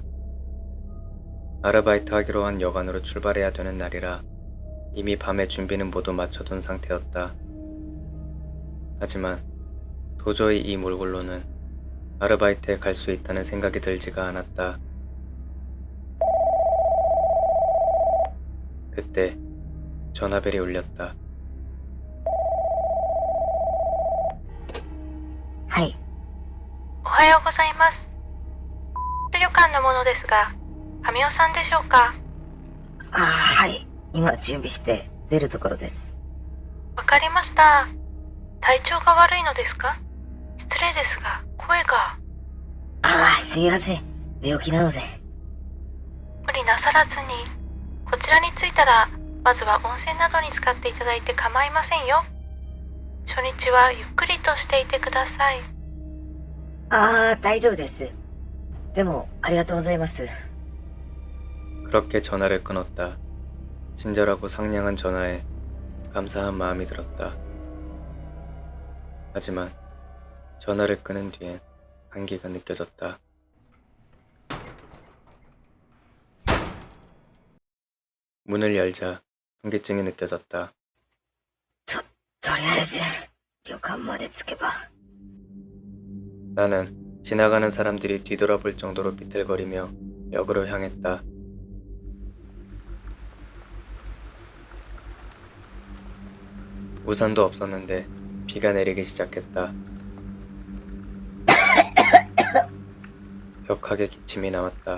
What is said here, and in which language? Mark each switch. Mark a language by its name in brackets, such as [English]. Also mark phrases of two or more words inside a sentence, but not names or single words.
[Korean] 아르바이트 하기로 한 여관으로 출발해야 되는 날이라 이미 밤의 준비는 모두 마쳐둔 상태였다. 하지만 도저히 이 몰골로는 아르바이트에 갈 수 있다는 생각이 들지가 않았다. 그때 전화벨이 울렸다. [Japanese] はい。おはようございます。旅館の者ですが、神尾さんでしょうか？はい。今準備して出るところです。わかりました。体調が悪いのですか？失礼ですが、声が。すみません。寝起きなので。無理なさらずに、こちらに着いたら、まずは温泉などに使っていただいて構いませんよ。初日はゆっくりとしていてください。大丈夫です。でも、ありがとうございます。 [Korean] 그렇게 전화를 끊었다. 친절하고 상냥한 전화에 감사한 마음이 들었다. 하지만 전화를 끊은 뒤엔 한기가 느껴졌다. 문을 열자 현기증이 느껴졌다. [Japanese] とりあえず、旅館まで着けば。 [Korean] 나는 지나가는 사람들이 뒤돌아볼 정도로 비틀거리며 역으로 향했다. 우산도 없었는데 비가 내리기 시작했다. 격하게 기침이 나왔다.